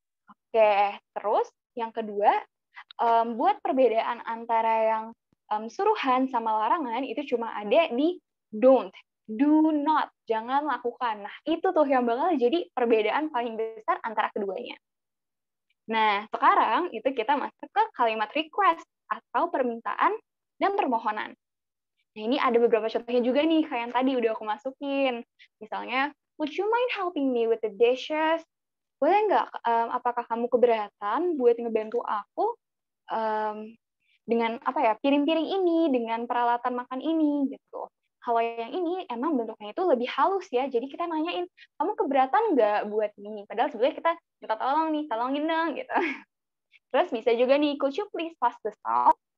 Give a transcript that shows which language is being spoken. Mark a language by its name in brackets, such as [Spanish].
[Indonesian] Oke, terus yang kedua, buat perbedaan antara yang suruhan sama larangan itu cuma ada di don't, do not, jangan lakukan. Nah, itu tuh yang bakal jadi perbedaan paling besar antara keduanya. Nah, sekarang itu kita masuk ke kalimat request atau permintaan dan permohonan. Nah, ini ada beberapa contohnya juga nih, kayak yang tadi udah aku masukin. Misalnya, [English] would you mind helping me with the dishes? [Indonesian] Boleh nggak, apakah kamu keberatan buat ngebantu aku dengan piring-piring ini, dengan peralatan makan ini, gitu. Kalau yang ini emang bentuknya itu lebih halus ya, jadi kita nanyain, kamu keberatan nggak buat ini? Padahal sebenarnya kita minta tolong nih, tolongin dong, gitu. Terus bisa juga nih, [English] could you please pass the salt?